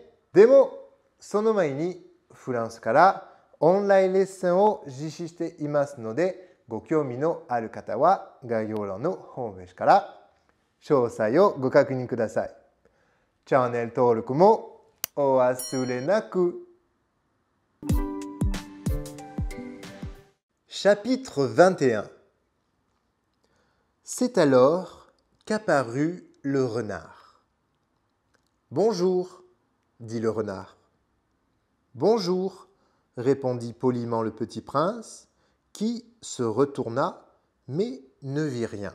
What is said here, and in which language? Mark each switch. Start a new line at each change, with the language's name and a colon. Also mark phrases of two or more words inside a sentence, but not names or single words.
Japanese: でもその前にフランスからオンラインレッスンを実施していますので、ご興味のある方は概要欄のホームページから詳細をご確認ください。チャンネル登録もお忘れなく。Chapitre 21.
French: C'est alors qu'apparut le renard. Bonjour, dit le renard. Bonjour, répondit poliment le petit prince, qui se retourna, mais ne vit rien.